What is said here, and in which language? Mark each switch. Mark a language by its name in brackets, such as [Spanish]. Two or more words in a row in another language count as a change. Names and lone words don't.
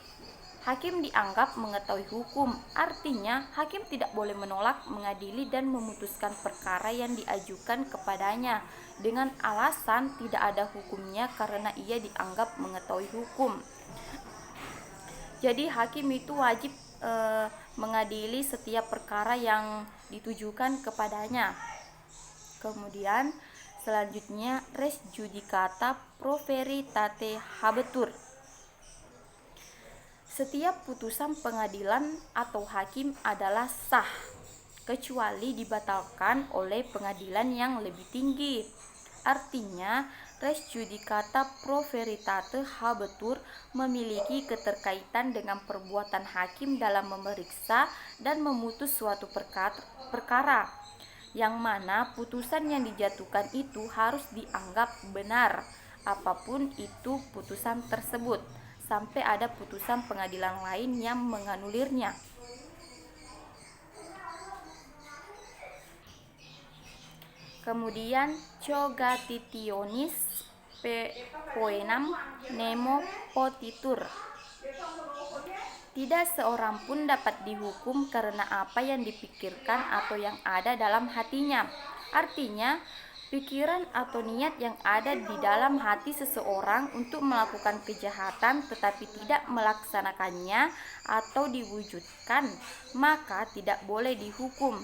[Indonesian] Hakim dianggap mengetahui hukum, artinya hakim tidak boleh menolak, mengadili dan memutuskan perkara yang diajukan kepadanya dengan alasan tidak ada hukumnya karena ia dianggap mengetahui hukum. Jadi hakim itu wajib mengadili setiap perkara yang ditujukan kepadanya. Kemudian selanjutnya [Latin] res judicata pro veritate habetur. [Indonesian] Setiap putusan pengadilan atau hakim adalah sah, kecuali dibatalkan oleh pengadilan yang lebih tinggi. Artinya, [Latin] res judicata pro veritate habetur [Indonesian] memiliki keterkaitan dengan perbuatan hakim dalam memeriksa dan memutus suatu perkara, yang mana putusan yang dijatuhkan itu harus dianggap benar, apapun itu putusan tersebut, sampai ada putusan pengadilan lain yang menganulirnya. [Latin] Kemudian cogatitionis poenam nemo potitur. [Indonesian] Tidak seorang pun dapat dihukum karena apa yang dipikirkan atau yang ada dalam hatinya. Artinya, pikiran atau niat yang ada di dalam hati seseorang untuk melakukan kejahatan tetapi tidak melaksanakannya atau diwujudkan, maka tidak boleh dihukum.